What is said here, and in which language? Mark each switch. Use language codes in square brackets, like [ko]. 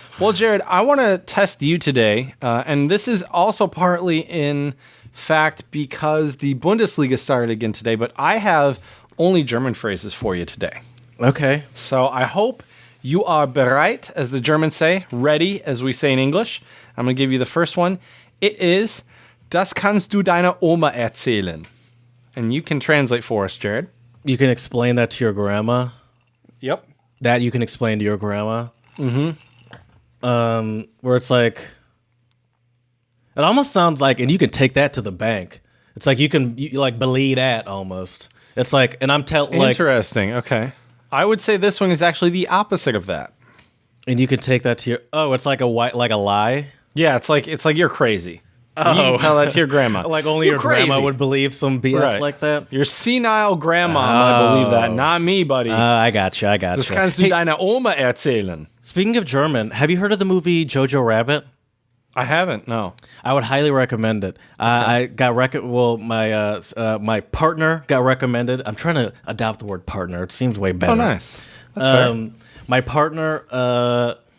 [en] Well, Jared, I want to test you today, and this is also partly in fact because the Bundesliga started again today, but I have only German phrases for you today. Okay. So I hope you are bereit, as the Germans say, ready, as we say in English. I'm going to give you the first one. It is, [de] das kannst du deiner Oma erzählen. [en] And you can translate for us, Jared. You can explain that to your grandma. Yep. That you can explain to your grandma. Mm-hmm. Where it's like, it almost sounds like, and you can take that to the bank. It's like you like believe that almost. It's like, and I'm telling like, interesting. Okay. I would say this one is actually the opposite of that. and you can take that to your. Oh, it's like a lie. Yeah, it's like you're crazy. You can tell that to your grandma. Like only You're your grandma crazy. would believe some BS like that. Your senile grandma might believe that, not me, buddy. I got you. [de] Das kannst du deiner Oma erzählen. [en] Speaking of German, have you heard of the movie Jojo Rabbit? I haven't. No. I would highly recommend it. I got my partner got recommended. I'm trying to adopt the word partner. It seems way better. Oh, nice. That's fair. My partner.